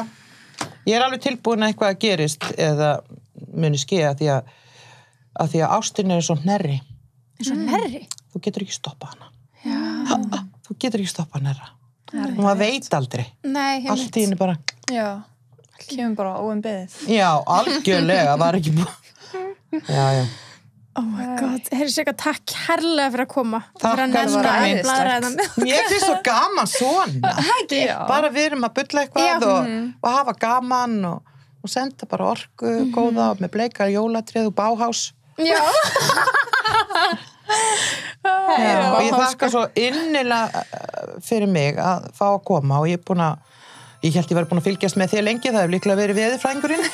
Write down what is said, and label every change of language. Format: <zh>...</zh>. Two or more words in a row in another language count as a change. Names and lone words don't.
<is>Ég alveg tilbúin að eitthvað að gerist eða muni ske að því að ástin svo hnerri. Svo hnerri? Þú getur ekki stoppað hana. Já. Þú getur ekki stoppað hnerra. Og maður veit aldrei. Nei, allt í henni bara. Já. Kemur bara óumbeðið. Já, algjörlega. Var ekki búin. Já.</is> <en>Oh my god,</en> <is>Sigga, takk kærlega fyrir að koma. Takk fyrir Mér finnst svo gaman svona. Bara við erum að bulla eitthvað og hafa gaman og senda bara orku góða með bleika jólatrið og Bauhaus. Já. Og ég þakka svo innilega fyrir mig að fá að koma og ég held ég var búin að fylgjast með þér lengi, það hefur líklega verið veðurfræðingurinn.</is>